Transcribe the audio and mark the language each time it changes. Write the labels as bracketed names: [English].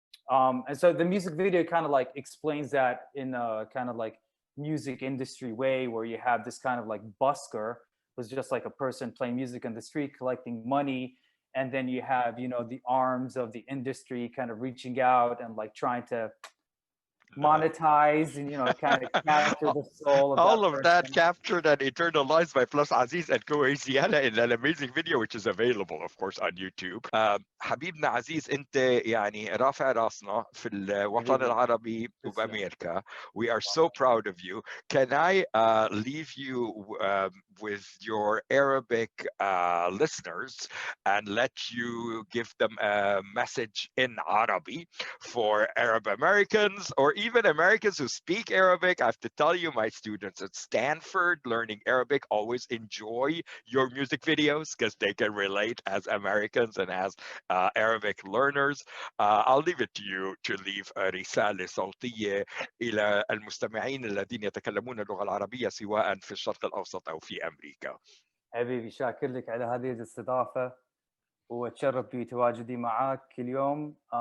[English] And so the music video kind of like explains that in a kind of like music industry way, where you have this kind of like busker who's just like a person playing music on the street collecting money, and then you have, you know, the arms of the industry kind of reaching out and like trying to monetize and, you know, kind of capture the soul of all that of that person. captured and eternalized by Plus Aziz and Kuwaisiana in an amazing video which is available of course on YouTube. [Arabic] حبيبنا عزيز انت يعني رافع راسنا في الوطن حبيبي. العربي تسلم. وبامريكا. [English] We are so proud of you. Can I leave you with your Arabic listeners and let you give them a message in Arabic for Arab Americans or even Americans who speak Arabic? I have to tell you, my students at Stanford learning Arabic always enjoy your music videos because they can relate as Americans and as Arabic learners. I'll leave it to you to leave a [Arabic] رسالة صوتية إلى المستمعين الذين يتكلمون اللغة العربية سواء في الشرق الأوسط أو في أمريكا. حبيبي شاكر لك على هذه الاستضافة واتشرف بتواجدي معك اليوم.